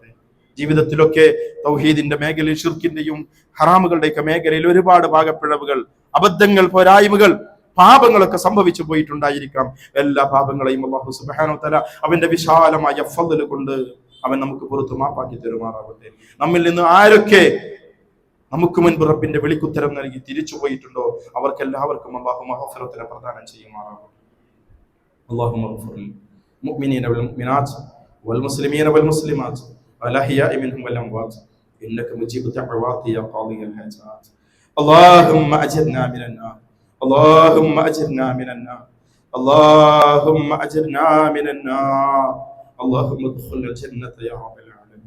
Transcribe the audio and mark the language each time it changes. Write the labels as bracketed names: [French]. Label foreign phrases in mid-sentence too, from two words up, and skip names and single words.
[Malayalam] ജീവിതത്തിലൊക്കെ തൗഹീദിന്റെ മേഖലയിൽ, ശിർക്കിന്റെയും ഹറാമുകളുടെയൊക്കെ മേഖലയിൽ ഒരുപാട് പാകപ്പിഴവുകൾ, അബദ്ധങ്ങൾ, പോരായ്മകൾ, പാപങ്ങളൊക്കെ സംഭവിച്ചു പോയിട്ടുണ്ടായിരിക്കാം. എല്ലാ പാപങ്ങളെയും [Arabic] الله سبحانه وتعالى [Malayalam] അവന്റെ വിശാലമായ ഫദ്ൽ കൊണ്ട് അവൻ നമുക്ക് പുറത്തു മാപ്പാക്കി തരുമാറാവട്ടെ. നമ്മിൽ നിന്ന് ആരൊക്കെ നമുക്ക് മുൻപ് റബ്ബിന്റെ വിളിക്കുത്തരം നൽകി തിരിച്ചു പോയിട്ടുണ്ടോ അവർക്കെല്ലാവർക്കും അല്ലാഹു മഗ്ഫിറത്തിനെ പ്രദാനം ചെയ്യുമാറാകട്ടെ. [Arabic] اللهم اغفر للمؤمنين والمؤمنات والمسلمين والمسلمات الأحياء منهم والأموات إنك مجيب الدعوات يا قاضي الحاجات. اللهم أجرنا من النار، اللهم أجرنا من النار، اللهم أجرنا من النار، اللهم ادخل الجنة يا رب العالمين.